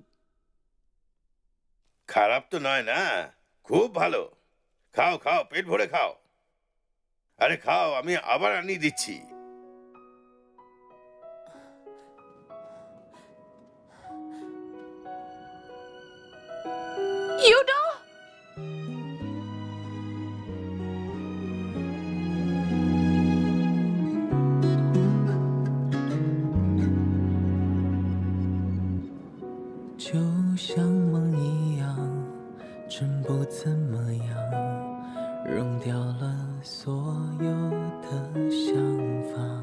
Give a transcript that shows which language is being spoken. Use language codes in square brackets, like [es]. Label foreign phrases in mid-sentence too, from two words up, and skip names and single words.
[bn] খারাপ তো নয় না, খুব ভালো। খাও খাও, পেট ভরে খাও। আরে খাও, আমি আবার আনিয়ে দিচ্ছি। ইউডো! [zh] 就像梦一样，真不怎么样，扔掉了所有的想法。